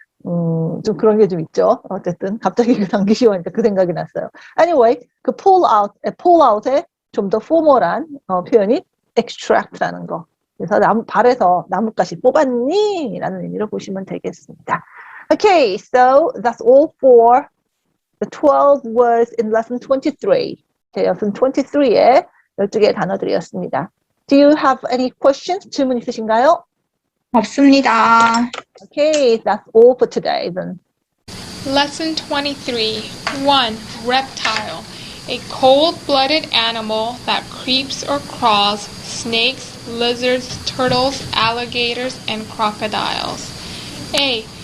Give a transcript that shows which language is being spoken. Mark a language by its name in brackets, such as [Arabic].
[Korean] 좀 그런 게 좀 있죠. 어쨌든 갑자기 그 당기시오니까 그 생각이 났어요. Anyway, 그 pull out의 좀 더 포멀한 표현이 extract라는 거. 그래서 발에서 나뭇가시 뽑았니? 라는 의미로 보시면 되겠습니다. [English] Okay, so that's all for the 12 words in lesson 23. [Korean] lesson 23의 12개의 단어들이었습니다. [English] Do you have any questions? [Korean] 질문 있으신가요? 없습니다. [English] Okay, that's all for today then. Lesson 23. 1. Reptile. A cold-blooded animal that creeps or crawls, snakes, lizards, turtles, alligators, and crocodiles. A.